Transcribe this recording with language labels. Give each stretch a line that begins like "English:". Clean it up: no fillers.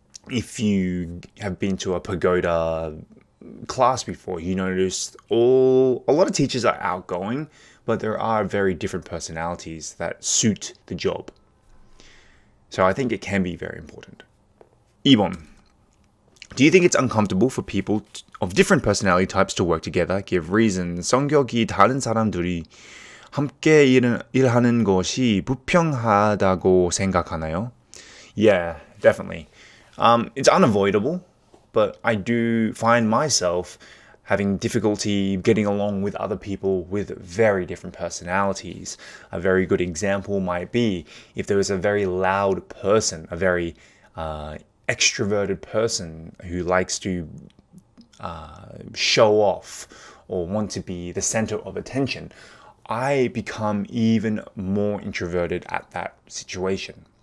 English: If you have been to a pagoda class before, you notice a lot of teachers are outgoing, but there are very different personalities that suit the job. So I think it can be very important.
Korean: 2번.
English: Do you think it's uncomfortable for people of different personality types to work together? Give reasons.
Korean: 성격이 다른 사람들이 함께 일하는 것이 불편하다고 생각하나요?
English: Yeah, definitely. It's unavoidable, but I do find myself having difficulty getting along with other people with very different personalities. A very good example might be if there was a very loud person, a very extroverted person who likes to show off or want to be the center of attention, I become even more introverted at that situation.